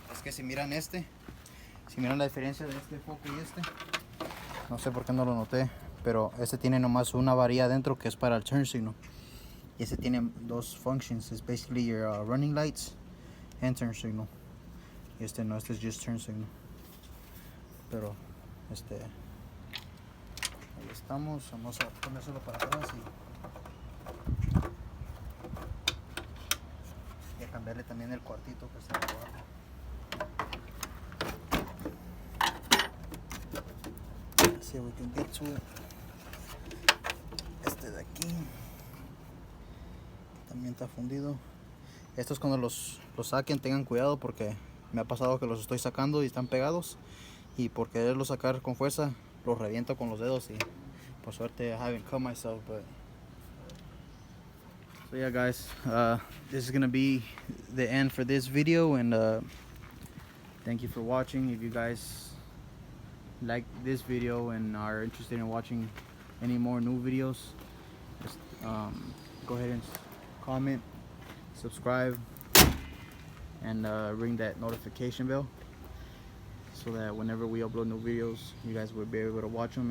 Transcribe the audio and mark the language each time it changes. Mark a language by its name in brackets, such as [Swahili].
[Spanish] Es que si miran si miran la diferencia de este foco y este, no sé por qué no lo noté, pero este tiene nomás una varilla adentro que es para el turn signal. Y este tiene dos functions. [English] It's basically your running lights and turn signal. [Spanish] Y este no, este es [English] just turn signal. [Spanish] Pero ahí estamos. Vamos a ponérselo para atrás y a cambiarle también el cuartito que está abajo. [English] Let's see if we can get to it. [Spanish] Este de aquí también está fundido. Estos cuando los saquen tengan cuidado, porque me ha pasado que los estoy sacando y están pegados, y por quererlos sacar con fuerza los reviento con los dedos, y por suerte [English] I haven't cut myself. But so yeah guys, this is gonna be the end for this video, and thank you for watching. If you guys like this video and are interested in watching any more new videos, just go ahead and comment, subscribe, and ring that notification bell so that whenever we upload new videos, you guys will be able to watch them.